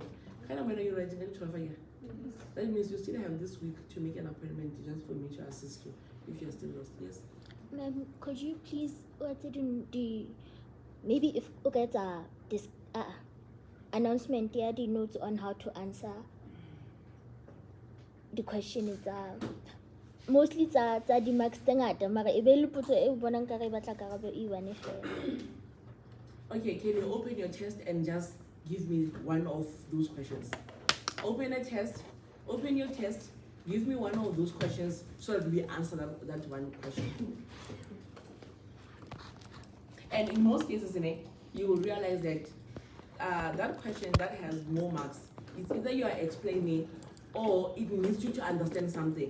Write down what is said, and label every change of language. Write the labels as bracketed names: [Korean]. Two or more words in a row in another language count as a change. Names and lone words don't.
[English] Kind of when you're writing lecture over here. That means you still have this week to make an appointment just for me to assist you if you're still lost. Yes? Ma'am, could you please let it in the maybe if okay this announcement here the notes on how to answer the question is mostly the marks [Southern Sotho] tengata mara e be le potso e bonang ka re batla karabo e one fela. [English] Okay, can you open your test and just give me one of those questions? Open a test, open your test, give me one of those questions so that we answer that one question. And in most cases, you will realize that that question that has more marks, it's either you are explaining or it needs you to understand something.